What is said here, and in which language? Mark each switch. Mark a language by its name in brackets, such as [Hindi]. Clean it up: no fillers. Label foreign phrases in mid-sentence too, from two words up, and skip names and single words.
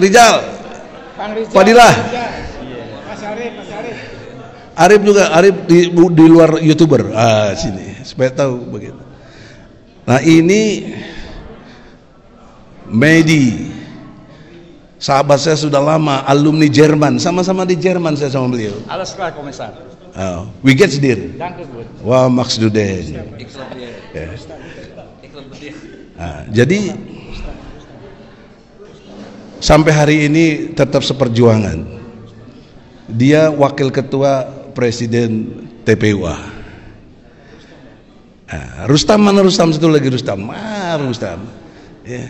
[Indonesian] Rijal, Fadilah, Arif juga, Arif di luar YouTuber. Sini supaya tahu begitu. Nah, ini Medi, sahabat saya sudah lama, alumni Jerman, sama-sama di Jerman saya sama beliau. [German] Alles klar, Kommissar. Wie geht's dir? Danke gut. [Indonesian] Wah, maksud deh. Jadi sampai hari ini tetap seperjuangan. Dia wakil ketua presiden TPUA. Rustam mana Rustam? Satu lagi Rustam. Rustam. Ya.